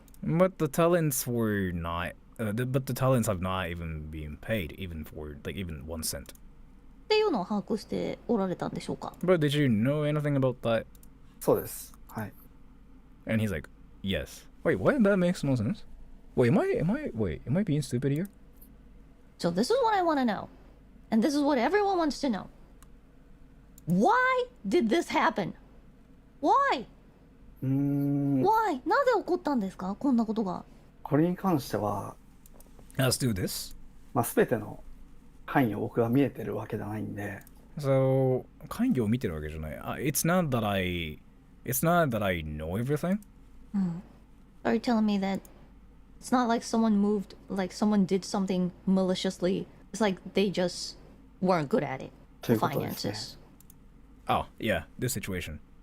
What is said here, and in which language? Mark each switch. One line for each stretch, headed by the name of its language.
English: But the talents were not. But the talents have not even been paid, even for like even 1 cent.
Japanese: っていうのを把握しておられたんでしょうか。
English: But did you know anything about that?
Japanese: そうです。はい。
English: And he's like, yes. Wait, what? That makes no sense. Wait, am I being stupid here? So this is what I want to know. And this is what everyone wants to know. Why did this happen? Why? Why?
Japanese: なぜ起こったんですかこんなことが。これに関しては、
English: Let's do this.
Japanese: 全ての範囲を僕が見えてるわけじゃないんで。 So, 関係を見てるわけじゃない。
English: It's not that I know everything. Are you telling me that it's not like someone moved, like someone did something maliciously? It's like they just weren't good at it.
Japanese: ということですね。
English: Finances. Oh, yeah, this situation.